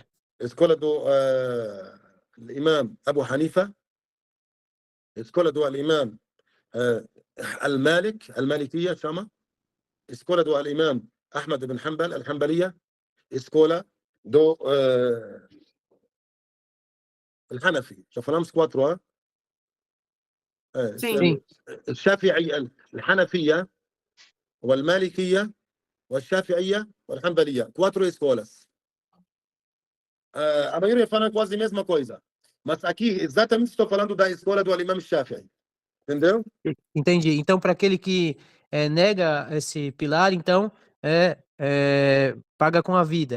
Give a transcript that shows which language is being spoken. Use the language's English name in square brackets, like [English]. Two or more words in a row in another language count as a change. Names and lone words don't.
[Portuguese] A escola do Imam Abu Hanifa, a escola do Imam Al-Malikiya, chama. A escola do Imam Ahmad ibn Hanbal, Al-Hanbaliya, a escola do الحنفي. Já falamos 4 Sim. [Arabic] الشافعية الحنفية والمالكية والشافعية والحنبلية. [Portuguese] 4 escolas. A maioria fala quase a mesma coisa. Mas aqui, exatamente, estou falando da escola do Imam Shafi'i. Entendeu? Entendi. Então, para aquele que nega esse pilar, então, paga com a vida.